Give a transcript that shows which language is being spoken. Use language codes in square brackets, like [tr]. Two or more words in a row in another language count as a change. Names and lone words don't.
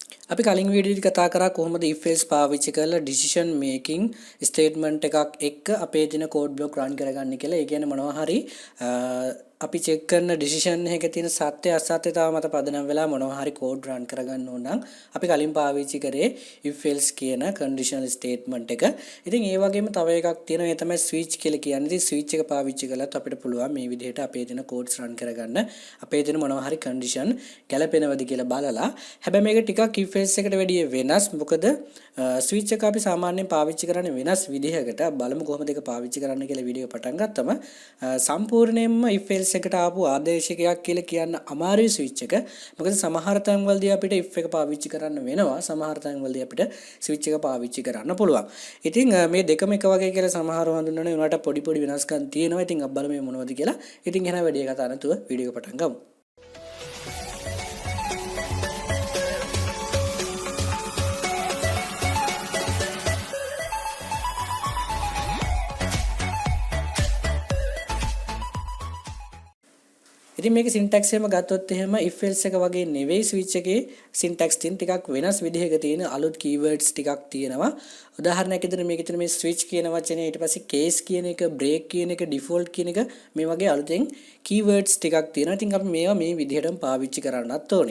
[si] අපි කලින් වීඩියෝදී කතා කරා කොහොමද [en] if else [si] පාවිච්චි කරලා [en] decision making statement [si] එකක් එක්ක අපේ දින [en] code block run [si] කරගන්න කියලා. ඒ කියන්නේ මොනවා හරි අපි check කරන decision එකක තියෙන සත්‍ය අසත්‍යතාව මත පදනම් වෙලා මොනවා හරි [en] code run [si] කරගන්න ඕන නම් අපි කලින් පාවිච්චි කරේ [en] if else [si] කියන [en] conditional statement [si] එක. ඉතින් ඒ වගේම තව එකක් තියෙනවා ඒ තමයි switch කියලා කියන්නේ. ඉතින් switch එක පාවිච්චි කළත් අපිට පුළුවන් මේ විදිහට අපේ දින [en] codes run [si] කරගන්න. අපේ දින මොනවා හරි condition ගැලපෙනවද කියලා බලලා. හැබැයි මේක ටිකක් [en] if else [si] එකට වැඩිය වෙනස්. මොකද switch එක අපි සාමාන්‍යයෙන් පාවිච්චි කරන්නේ වෙනස් විදිහකට. බලමු කොහොමද ඒක පාවිච්චි කරන්න කියලා වීඩියෝ පටන් ගත්තම සම්පූර්ණයෙන්ම [en] if else [si] එකට ආපු ආදේශකයක් කියලා කියන්න අමාරුයි switch එක. මොකද සමහර තැන්වලදී අපිට if එක පාවිච්චි කරන්න වෙනවා. සමහර තැන්වලදී අපිට switch එක පාවිච්චි කරන්න පුළුවන්. ඉතින් මේ දෙකම එක වගේ කියලා සමහරව හඳුන්වනවා. ඒකට පොඩි පොඩි වෙනස්කම් තියෙනවා. ඉතින් අපි බලමු මේ මොනවද කියලා. ඉතින් එහෙනම් වැඩි කතා නැතුව වීඩියෝ පටන් ගමු. ඉතින් මේකේ syntax එකම ගත්තොත් එහෙම [en] if else [si] එක වගේ නෙවෙයි switch එකේ syntax තියෙන ටිකක් වෙනස් විදිහක තියෙන අලුත් keywords ටිකක් තියෙනවා. උදාහරණයක් විදිහට මේකේ තියෙන මේ switch කියන වචනේ ඊට පස්සේ case කියන එක break කියන එක default කියන එක මේ වගේ අලුතෙන් keywords ටිකක් තියෙනවා. ඉතින් අපි මේවා මේ විදිහටම පාවිච්චි කරන්නත් ඕනේ.